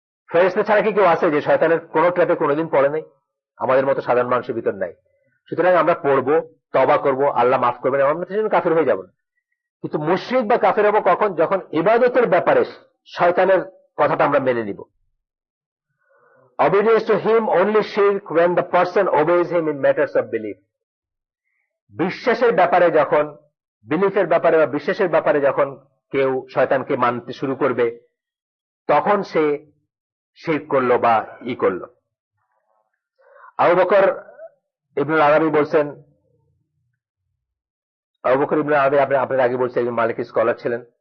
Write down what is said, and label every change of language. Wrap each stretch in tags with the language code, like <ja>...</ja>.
<bn>ফেরেশতা ছাড়া কি কেউ আছে যে শয়তানের কোন ট্র্যাপে কোনোদিন পড়ে নাই? আমাদের মতো সাধারণ মানুষের ভিতর নাই। সুতরাং আমরা পড়বো, তওবা করবো, আল্লাহ মাফ করবেন, আমরা সেজন্য কাফের হয়ে যাব না। কিন্তু মুশরিক বা কাফের হবো কখন? যখন ইবাদতের ব্যাপারে শয়তানের কথাটা আমরা মেনে নিব।</bn> <en>Obedience to him only shirk when the person obeys him in matters of belief.</en> <bn>বিশ্বাসের ব্যাপারে যখন, বিলিফের ব্যাপারে বা বিশ্বাসের ব্যাপারে যখন কেউ শয়তানকে মানতে শুরু করবে, তখন সে শিরক করলো বা করলো। আবু বকর ইবনুল আরাবী বলছেন, আবু বকর ইবনুল আরাবী আপনার আগে বলছে একজন মালিকি স্কলার ছিলেন।</bn>